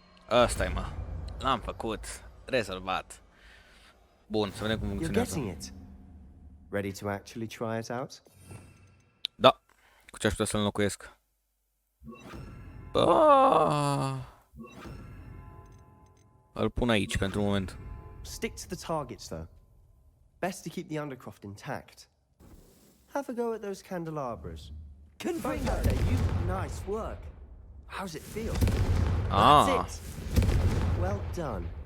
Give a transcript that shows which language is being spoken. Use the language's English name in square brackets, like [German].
[Romanian] Ăsta-i, mă. L-am făcut. Rezolvat. Bun, să vedem cum [English] You're [Romanian] funcționează. [English] getting it. Ready to actually try it out? [Romanian] Da. Cu ce aș putea să-l înlocuiesc? Ah. Îl pun aici pentru moment. [English] Stick to the targets, though. Best to keep the Undercroft intact. Have a go at those candelabras. Confringo! Nice work. How's it feel? Ah. That's it. Well done.